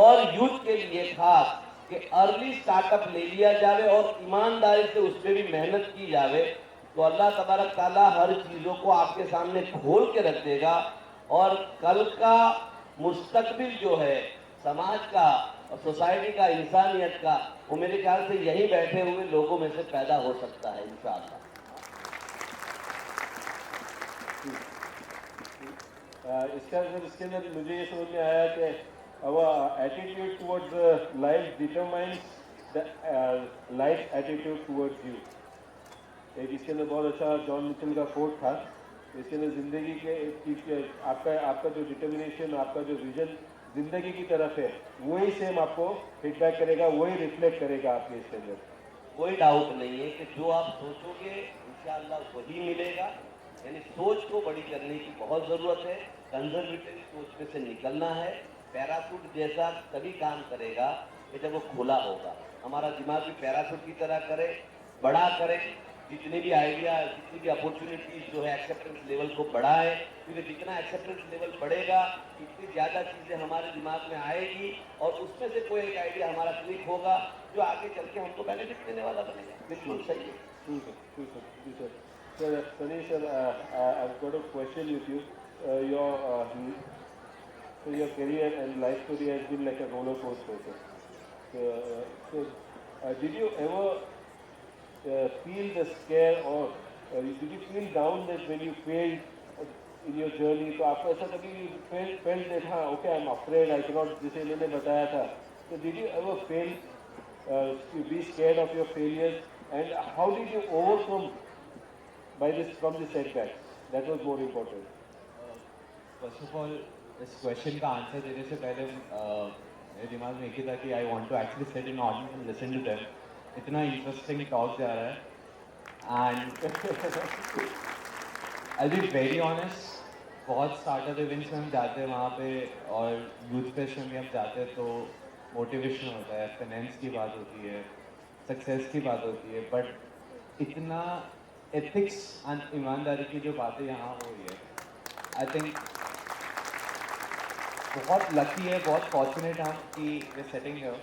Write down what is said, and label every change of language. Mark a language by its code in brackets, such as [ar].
[hi] और यूथ के लिए खास कि अर्ली स्टार्टअप ले लिया जाए और ईमानदारी से उस पर भी मेहनत की जाए, तो अल्लाह तबारक ताला हर चीजों को आपके सामने खोल के रख देगा। और कल का मुस्तकबिल जो है समाज का और सोसाइटी का, इंसानियत का, वो मेरे ख्याल से यही बैठे हुए लोगों में से पैदा हो सकता है इंशाअल्लाह। इसके अंदर मुझे ये समझ में आया कि [en] our attitude towards life determines the life attitude towards you। [hi] एक इसके अंदर बहुत अच्छा जॉन मिचेल का कोट था। इसके अंदर जिंदगी के आपका जो डिटर्मिनेशन, आपका जो विजन जिंदगी की तरफ है, वही सेम आपको फीडबैक करेगा, वही रिफ्लेक्ट करेगा आपके इसके अंदर। कोई डाउट नहीं है कि जो आप सोचोगे इंशाअल्लाह वही मिलेगा। यानी सोच को बड़ी करने की बहुत ज़रूरत है, कंजर्वेटिव सोच में से निकलना है। पैराशूट जैसा तभी काम करेगा कि जब वो खुला होगा। हमारा दिमाग भी पैराशूट की तरह करे, बड़ा करे, जितने भी आइडिया, जितनी भी अपॉर्चुनिटीज जो है एक्सेप्टेंस लेवल को बढ़ाए, क्योंकि जितना एक्सेप्टेंस लेवल बढ़ेगा इतनी ज़्यादा चीज़ें हमारे दिमाग में आएगी और उसमें से कोई एक आइडिया हमारा क्लिक होगा जो आगे चल के हमको बेनिफिट देने वाला बनेगा। बिल्कुल सही है। [en] Sir, Sunny sir, I've got a question with you. Your career and life story has been like a roller coaster. So, did you ever feel the scare or did you feel down that when you failed in your journey? [hi] तो आपको ऐसा कभी felt that हाँ, okay, [en] I'm afraid, I cannot, [hi] जैसे इन्होंने बताया था. [en] So did you ever fail to be scared of your failures, and how did you overcome from this setback? That was more important. [hi] First of all इस question का answer देने से पहले मेरे दिमाग में एक ही था कि [en] I want to actually sit in audience and listen to them. [hi] इतना इंटरेस्टिंग टॉक जा रहा है [en] and I be very honest, [hi] बहुत स्टार्टअप इवेंट्स में हम जाते हैं वहाँ पे और यूथ फेस्ट में भी हम जाते हैं तो मोटिवेशन होता है, फाइनेंस की बात होती है, सक्सेस की बात होती है, बट इतना एथिक्स एंड ईमानदारी की जो बातें यहाँ हो रही है, आई थिंक बहुत लकी है, बहुत फॉर्चुनेट हम कि वे सेटिंग है।